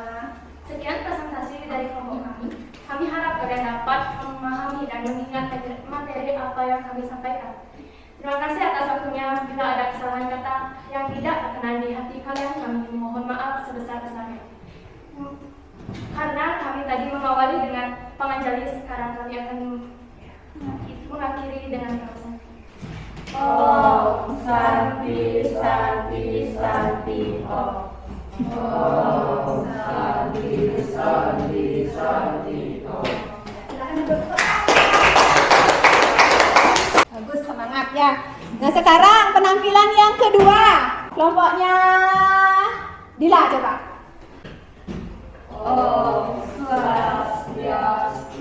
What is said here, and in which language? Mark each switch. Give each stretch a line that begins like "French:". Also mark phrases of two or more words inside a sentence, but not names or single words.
Indonesian: Sekian presentasi dari kelompok kami. Kami harap kalian dapat memahami dan mengingat materi apa yang kami sampaikan. Terima kasih atas waktunya. Bila ada kesalahan kata yang tidak berkenan di hati kalian, kami mohon maaf sebesar-besarnya. Karena kami tadi mengawali dengan penganjali, sekarang kami akan mengakhiri dengan pesan.
Sanskrit: Om Santi Santi Santi Om. Om Santi Santi Santi Om.
Indonesian: Silakan duduk. Bagus, semangat ya. Nah, sekarang penampilan yang kedua. Kelompoknya Dila, coba.
Sanskrit: Om Swastiastu.